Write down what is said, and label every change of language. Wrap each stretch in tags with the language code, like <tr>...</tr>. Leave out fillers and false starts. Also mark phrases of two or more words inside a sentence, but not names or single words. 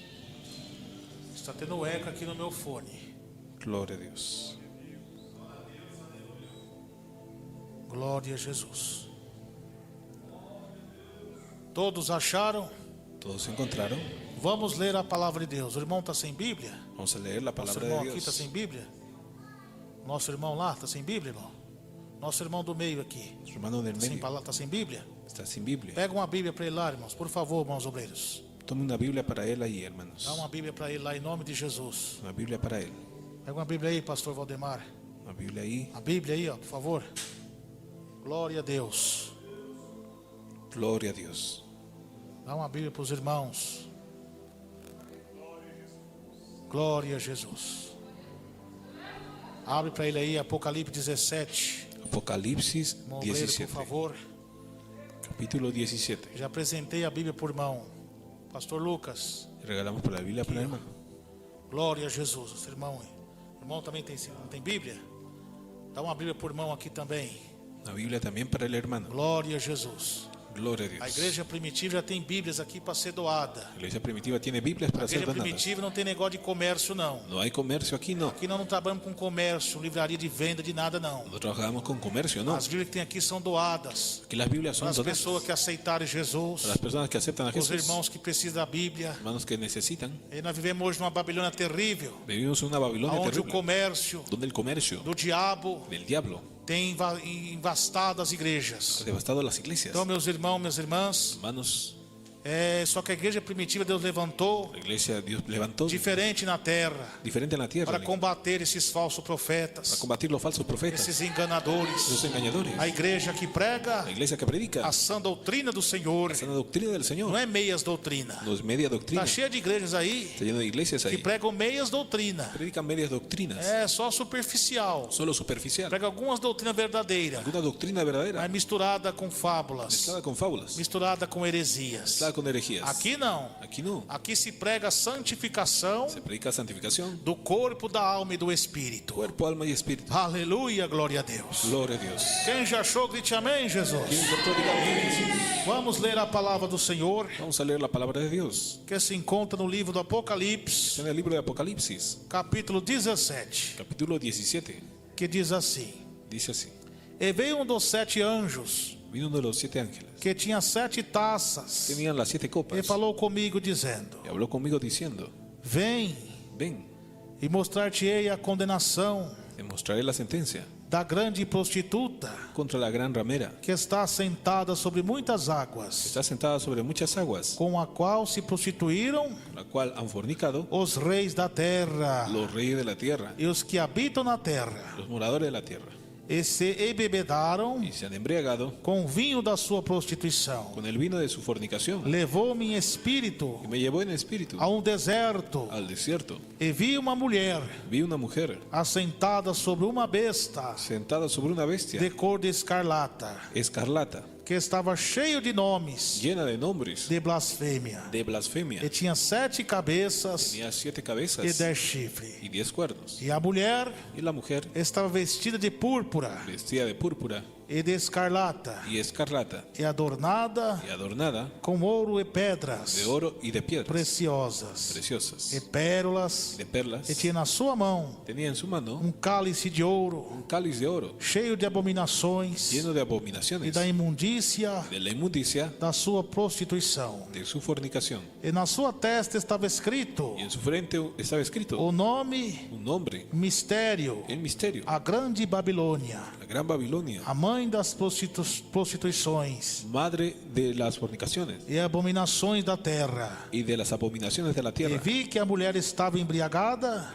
<pt>Está tendo eco aqui no meu fone.</pt> <es>Gloria a Dios.</es> <pt>Glória a Jesus. Todos acharam?</pt> <es>¿Todos encontraron?</es> <pt>Vamos ler a palavra de Deus. O irmão está sem Bíblia?</pt> <es>Vamos a leer la</es> <pt>Nosso</pt> <es>palabra</es> <pt>irmão</pt> <es>de</es> <pt>aqui está</pt> <es>Dios.</es> <pt>sem Bíblia? Nosso irmão lá está sem Bíblia, irmão? Nosso irmão do meio aqui</pt> <es>Su hermano del medio</es> <pt>está sem Bíblia?</pt> <es>está sin Biblia.</es> <pt>Pega uma Bíblia para ele lá, irmãos. Por favor, irmãos obreiros.</pt> <es>Tome una Biblia para él ahí, hermanos.</es> <pt>Dá uma Bíblia para ele lá em nome de Jesus.</pt> <es>Una Biblia para él.</es> <pt>Pega uma Bíblia aí, pastor Valdemar.</pt> <es>Una Biblia ahí.</es> <pt>A Bíblia aí, ó, por favor. Glória a Deus.</pt> <es>Gloria a Dios.</es> <pt>Dá uma Bíblia para os irmãos. Glória a Jesus. Abre para ele aí Apocalipse 17.</pt> <es>Apocalipsis</es> <pt>Irmão obreiro,</pt> <es>17.</es> <pt>por favor. Capítulo 17. Já apresentei a Bíblia por irmão. Pastor Lucas.</pt> <es>Regalamos por la Biblia para el hermano.</es> <pt>Glória a Jesus. Esse irmão aí. O irmão também não tem Bíblia? Dá uma Bíblia por irmão aqui também.</pt> <es>Una Biblia también para el hermano.</es> <pt>Glória a Jesus.</pt> <es>Gloria a Dios.</es> <pt>A igreja primitiva já tem Bíblias aqui para ser doada.</pt> <es>La iglesia primitiva tiene Biblias</es> <pt>A</pt> <es>para ser</es> <pt>igreja</pt> <es>donadas.</es> <pt>primitiva não tem negócio de comércio, não.</pt> <es>No hay comercio aquí, no.</es> <pt>Aqui nós não trabalhamos com comércio, livraria de venda, de nada, não.</pt> <es>No trabajamos con comercio, no.</es> <pt>As Bíblias que tem aqui são doadas</pt> <es>Aquí las Biblias son</es> <pt>para as</pt> <es>donadas.</es> <pt>pessoas que aceitarem Jesus,</pt> <es>Para las personas que aceptan a</es> <pt>os</pt> <es>Jesús,</es> <pt>irmãos que precisam da Bíblia.</pt> <es>hermanos que necesitan.</es> <pt>E nós vivemos hoje numa Babilônia terrível,</pt> <es>Vivimos en una Babilonia</es> <pt>onde o</pt> <es>terrible,</es> <pt>comércio</pt> <es>donde el comercio</es> <pt>do diabo</pt> <es>del diablo</es> <pt>tem invastado as igrejas.</pt> <es>ha devastado las iglesias.</es> <pt>Então, meus irmãos, minhas irmãs,</pt> <es>Hermanos,</es> <pt>só que a igreja primitiva Deus levantou</pt> <es>la iglesia Dios levantó</es> <pt>diferente na terra</pt> <es>diferente en la tierra</es> <pt>para combater esses falsos</pt> <es>para</es> <pt>profetas,</pt> <es>combatir los falsos profetas,</es> <pt>esses enganadores.</pt> <es>los engañadores.</es> <pt>A igreja que prega</pt> <es>La iglesia que predica</es> <pt>a sã doutrina do Senhor,</pt> <es>la sana doctrina del Señor,</es> <pt>não é meias doutrina.</pt> <es>no es media doctrina.</es> <pt>Está cheia de igrejas aí</pt> <es>Está lleno de iglesias</es> <pt>que</pt> <es>ahí.</es> <pt>pregam meias doutrina.</pt> <es>Predican medias doctrinas,</es> <pt>É só superficial.</pt> <es>solo superficial.</es> <pt>Prega algumas doutrinas verdadeiras,</pt> <es>Alguna doctrina verdadera</es> <pt>mas misturada com fábulas,</pt> <es>mezclada con fábulas,</es> <pt>misturada com heresias.</pt> <es>mezclada con herejías.</es> <pt>Aqui não.</pt> <es>Aquí no.</es> <pt>Aqui se prega a santificação</pt> <es>Se predica santificación,</es> <pt>do corpo, da alma e do espírito.</pt> <es>cuerpo, alma y espíritu.</es> <pt>Aleluia, glória a Deus.</pt> <es>Gloria a Dios.</es> <pt>Quem já achou, grite amém, Jesus.</pt> <es>¿Quién encontró? Diga amén, Jesús.</es> <pt>Vamos ler a palavra do Senhor,</pt> <es>Vamos a leer la palabra de Dios.</es> <pt>que se encontra no livro do</pt> <es>Está</es> <pt>Apocalipse,</pt> <es>en el libro de Apocalipsis,</es> <pt>capítulo 17,</pt> <es>capítulo 17.</es> <pt>que diz assim:</pt> <es>Dice así:</es> <pt>E veio um dos 7 anjos,</pt> <es>vino uno de los 7 ángeles,</es> <pt>que tinha 7 taças,</pt> <es>tenían las 7</es> <pt>e</pt> <es>copas,</es> <pt>falou comigo, dizendo:</pt> <es>y habló conmigo diciendo:</es> <pt>Vem</pt> <es>ven,</es> <pt>e mostrar-te-ei a condenação</pt> <es>te mostraré la sentencia</es> <pt>da grande prostituta,</pt> <es>contra la gran ramera,</es> <pt>que está sentada sobre muitas águas,</pt> <es>está sentada sobre muchas aguas,</es> <pt>com a qual se prostituíram</pt> <es>la cual han fornicado</es> <pt>os reis da terra</pt> <es>los reyes de la tierra,</es> <pt>e os que habitam na terra,</pt> <es>los moradores de la tierra,</es> <pt>e se embebedaram</pt> <es>y se han embriagado</es> <pt>com o vinho da sua prostituição.</pt> <es>con el vino de su fornicación.</es> <pt>Levou-me em espírito</pt> <es>Y me llevó en espíritu</es> <pt>a um deserto,</pt> <es>al desierto.</es> <pt>e vi uma mulher</pt> <es>Vi una mujer</es> <pt>assentada sobre uma besta</pt> <es>sentada sobre una bestia</es> <pt>de cor de escarlata,</pt> <es>escarlata,</es> <pt>que estava cheio de nomes</pt> <es>llena de nombres</es> <pt>de blasfêmia,</pt> <es>de blasfemia.</es> <pt>e tinha 7 cabeças</pt> <es>Tenía 7</es> <pt>e</pt> <es>cabezas</es> <pt>10 chifres.</pt> <es>y 10 cuernos.</es> <pt>E a mulher</pt> <es>Y la mujer,</es> <pt>estava vestida de púrpura,</pt> <es>vestida de púrpura,</es> <pt>e de escarlata,</pt> <es>y escarlata,</es> <pt>e adornada</pt> <es>y adornada</es> <pt>com ouro e pedras</pt> <es>de oro y de piedras</es> <pt>preciosas, e</pt> <es>preciosas,</es> <pt>pérolas,</pt> <es>de perlas.</es> <pt>e tinha na sua mão</pt> <es>Tenía en su mano</es> <pt>cálice de ouro,</pt> <es>un cáliz de oro</es> <pt>cheio de abominações</pt> <es>lleno de</es> <pt>e</pt> <es>abominaciones,</es> <pt>da imundícia</pt> <es>de la inmundicia</es> <pt>da sua prostituição.</pt> <es>de su fornicación.</es> <pt>E na sua testa estava escrito</pt> <es>Y en su frente estaba escrito</es> <pt>o nome,</pt> <es>un nombre,</es> <pt>mistério,</pt> <es>el misterio,</es> <pt>a grande Babilônia,</pt> <es>la gran Babilonia,</es> <pt>a mãe das prostituições</pt> <es>madre de las fornicaciones</es> <pt>e abominações da terra.</pt> <es>y de las abominaciones de la</es> <pt>E</pt> <es>tierra.</es> <pt>vi que a mulher estava embriagada,</pt>